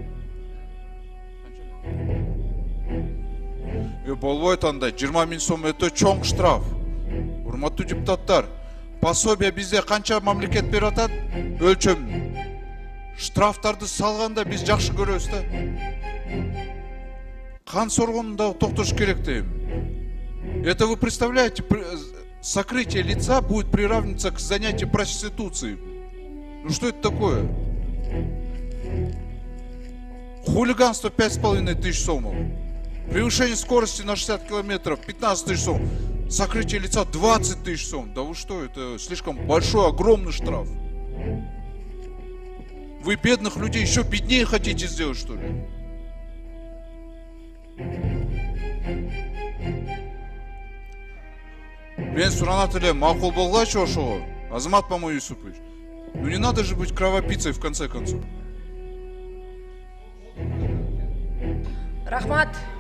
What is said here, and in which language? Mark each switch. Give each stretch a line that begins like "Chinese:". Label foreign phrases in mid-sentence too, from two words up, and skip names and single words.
Kyrgyz: Болбойт андай 20 000 сом өтө чоң штраф. Урматтуу депутаттар, пособие бизде канча мамлекет берип атат? Өлчөм. Штрафтарды салганда биз жакшы көрөбүз да. Кан соргонун да токтош керек дейм.
Russian: Это вы представляете, сокрытие лица будет приравниваться к занятию проституцией. Ну что это такое? Хулиганство 5500 сомов. Превышение скорости на 60 километров 15 000 сом. Сокрытие лица 20 000 сом. Да вы что, это слишком большой, огромный штраф. Вы бедных людей еще беднее хотите сделать, что ли?
Kyrgyz: Мен суранат элем, макул болгачы ошого, Азамат Мамайсупович.
Russian: Ну не надо же быть кровопийцей в конце концов.
Kyrgyz: Рахмат.